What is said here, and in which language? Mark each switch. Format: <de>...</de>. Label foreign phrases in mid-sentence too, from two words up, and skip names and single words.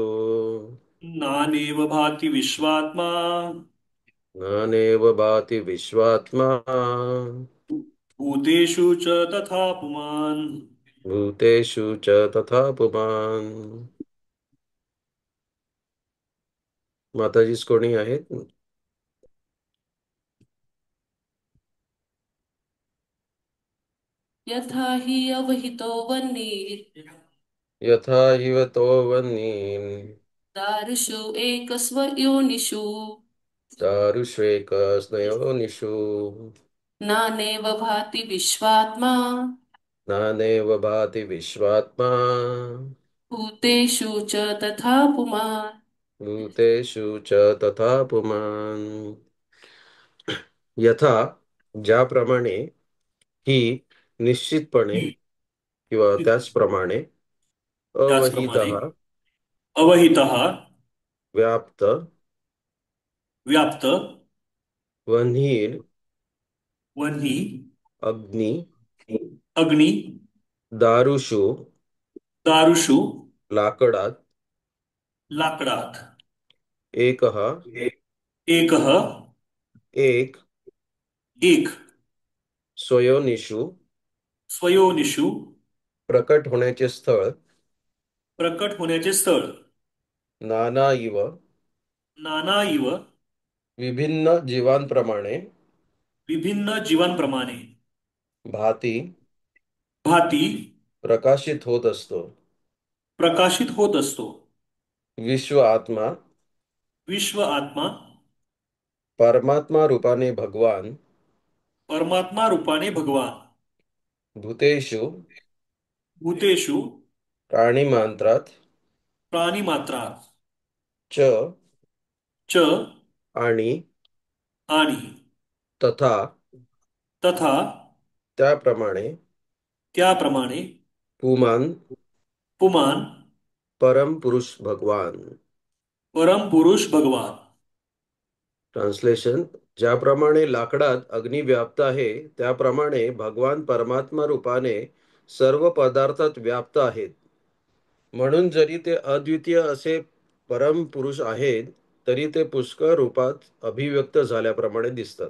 <sa>नानेव भाति विश्वात्मा नानेव भाति विश्वात्मा भूतेषु च तथा पुमान्। भूतेषु च तथा पुमान्।</sa> <mr>माताजीस कोणी आहेत?</mr> <sa>यथा हि अवहितो वह्निः यथा इव तो वनी दारुषु एकस्वयोनिषु दारुष्वेका स्वयोनिषु नानेव भाति विश्वात्मा नानेव भाति विश्वात्मा भूतेषु च तथा पुमान्। भूतेषु च तथा पुमान्।</sa> <mr>यथा ज्याप्रमाणे ही निश्चितपणे किंवा त्याचप्रमाणे त्याचप्रमाणे</mr> <sa>अवहितः अवहितः</sa> <mr>व्याप्त व्याप्त</mr> <sa>वन्हीर वह्नी</sa> <mr>अग्नि अग्नी</mr> <sa>दारुषु दारुषु</sa> <mr>लाकडात लाकडात</mr> <sa>एकः एकः</sa> <mr>एक एक</mr> <sa>स्वयोनिषु स्वयोनिषु</sa> <mr>प्रकट होण्याचे स्थळ प्रकट होण्याचे स्थळ</mr> <sa>नाना इव नाना इव</sa> <mr>विभिन्न जीवांप्रमाणे विभिन्न जीवांप्रमाणे</mr> <sa>भाती भाती</sa> <mr>प्रकाशित होत असतो. प्रकाशित होत असतो.</mr> <sa>विश्व आत्मा विश्व आत्मा</sa> <mr>परमात्मा रूपाने भगवान परमात्मा रूपाने भगवान</mr> <sa>भूतेषु भूतेषु</sa> <mr>प्राणिमांत्रात प्राणिमात्रा</mr> <sa>च च</sa> <mr>आणि आणि</mr> <sa>तथा तथा</sa> <mr>त्याप्रमाणे त्याप्रमाणे</mr> <sa>पुमान पुमान</sa> <mr>परम पुरुष भगवान. परम पुरुष भगवान. ट्रान्सलेशन. ज्याप्रमाणे लाकडात अग्नी व्याप्त आहे त्याप्रमाणे भगवान परमात्मा रूपाने सर्व पदार्थात व्याप्त आहेत. म्हणून जरी ते अद्वितीय असे परम पुरुष आहेत तरी ते पुष्कळ रूपात अभिव्यक्त झाल्याप्रमाणे दिसतात.</mr>